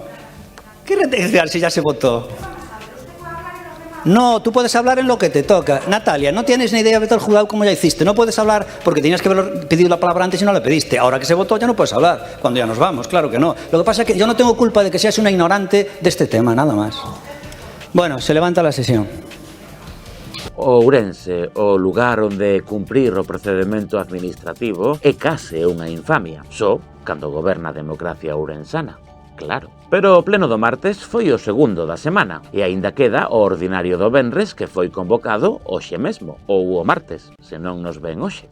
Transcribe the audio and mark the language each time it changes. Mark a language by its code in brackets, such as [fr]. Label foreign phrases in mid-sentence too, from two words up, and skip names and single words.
[es] ¿Qué ratificar si ya se votó? No, tú puedes hablar en lo que te toca. Natalia, no tienes ni idea de todo el juzgado como ya hiciste. No puedes hablar porque tenías que haber pedido la palabra antes y no la pediste. Ahora que se votó ya no puedes hablar. Cuando ya nos vamos, claro que no. Lo que pasa es que yo no tengo culpa de que seas una ignorante de este tema, nada más. Bueno, se levanta la sesión. [gl] Ourense, o lugar onde cumprir o procedimento administrativo é case unha infamia, só cando goberna a democracia ourensana, claro. Pero o pleno do martes foi o segundo da semana, e aínda queda o ordinario do venres que foi convocado hoxe mesmo, ou o martes, se non nos ven hoxe.